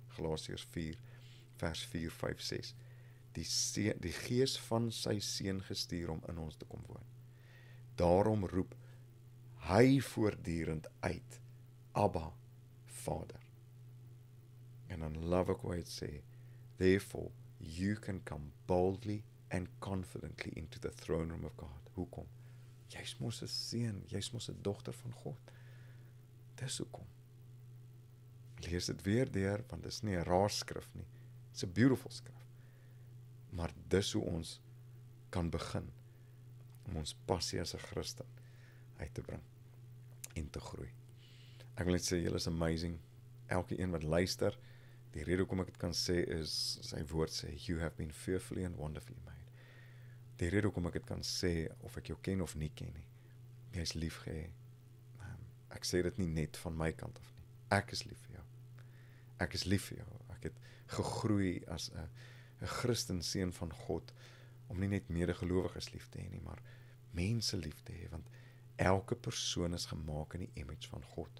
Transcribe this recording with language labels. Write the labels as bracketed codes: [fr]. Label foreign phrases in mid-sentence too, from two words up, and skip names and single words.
[af] Galasiërs 4, vers 4, 5, 6. Die Gees van sy Seun gestuur om in ons te kom woon. Daarom roep hy voortdurend uit, Abba, Vader. En dan love ek wat hy sê, [en] therefore you can come boldly and confidently into the throne room of God. Hoekom? [af] Jy's mos 'n seun, jy's mos 'n dogter van God. Dis hoekom. Lees dit weer deur, want dit is nie 'n raar skrif nie. [en] It's a beautiful skrif. [af] Maar dis hoe ons kan begin om ons passie as 'n Christen uit te bring en te groei. Ek wil net sê, julle is amazing. Elke een wat luister, die rede hoekom ek dit kan sê is, sy woord sê, [en] you have been fearfully and wonderfully made. [af] Die rede hoekom ek dit kan sê, of ek jou ken of nie ken nie, jy is lief gehê. Ek sê dit nie net van my kant af nie. Ek is lief vir jou. Ek is lief vir jou. Ek het gegroei as 'n Christen seun van God, om nie net medegelowiges lief te hê nie, maar mense lief te hê, want elke persoon is gemaak in die image van God.